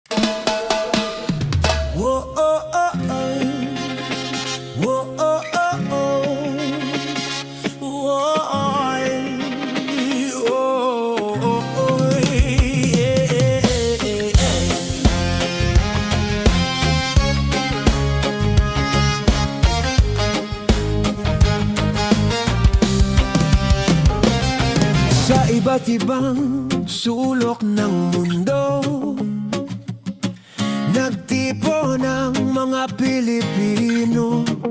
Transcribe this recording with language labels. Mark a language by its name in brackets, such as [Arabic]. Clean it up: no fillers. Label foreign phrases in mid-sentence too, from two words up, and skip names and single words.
[Filipino] Whoa, oh, oh, oh. Whoa, oh, oh, oh. Whoa, oh, oh, oh, yeah, yeah, yeah. Sa iba't ibang sulok ng mundo, nagtipon ang mga Pilipino.